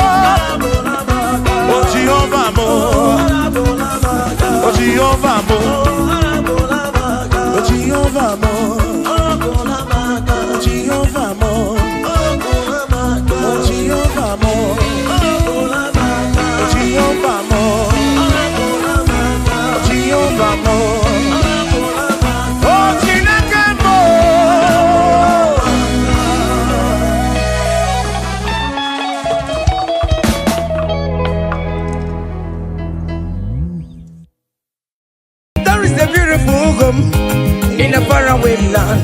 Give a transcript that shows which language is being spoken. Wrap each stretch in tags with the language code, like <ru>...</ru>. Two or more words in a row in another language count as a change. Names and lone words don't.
<yo>Oh Jehovah mo, oh Jehovah mo, oh Jehovah mo, oh Jehovah mo, oh Jehovah mo, oh Jehovah mo, oh Jehovah mo,</yo> <ig>oh Chineke mo.</ig> <en>There is a beautiful home in a faraway land.</en>